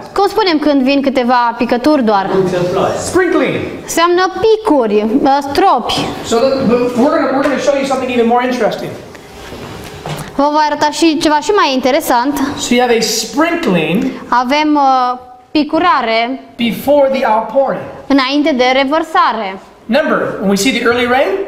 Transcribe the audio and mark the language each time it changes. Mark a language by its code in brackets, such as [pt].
[ro] Cum spunem când vin câteva picături doar? [en] Sprinkling. [ro] Înseamnă picuri, stropi. [en] So we're going to show you something even more interesting. [ro] Vă voi arăta și ceva și mai interesant. [en] So you have a sprinkling [ro] Avem picurare [en] before the outpouring. [ro] înainte de revărsare. [en] Remember, when we see the early rain,